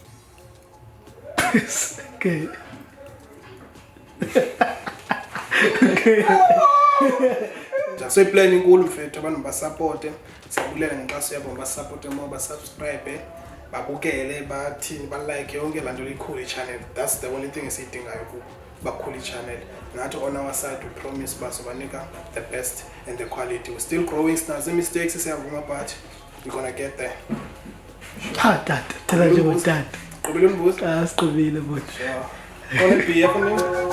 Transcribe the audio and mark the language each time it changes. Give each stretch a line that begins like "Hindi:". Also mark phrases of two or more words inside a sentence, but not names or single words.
English: Okay.
Xhosa: So plan inkulu mfethu abantu basupporte, siyabulela ngenkxaso yabo, basupporte more, basubscribe, babukele, bathini, balike yonke laa nto likhulu i-channel.
English: That's the only thing
Xhosa: esiyidingayo kubo, bakhulu i-channel.
English: Nathi on our side we promise basobanika the best and the quality. We're still growing,
Xhosa: sinazo mistakes siyavuma
English: but we're gonna get there.
Xhosa: Tata, tell nje ngotata. Qobile umbuzo. Siqobile but.
English: Yeah. Gonna be for me.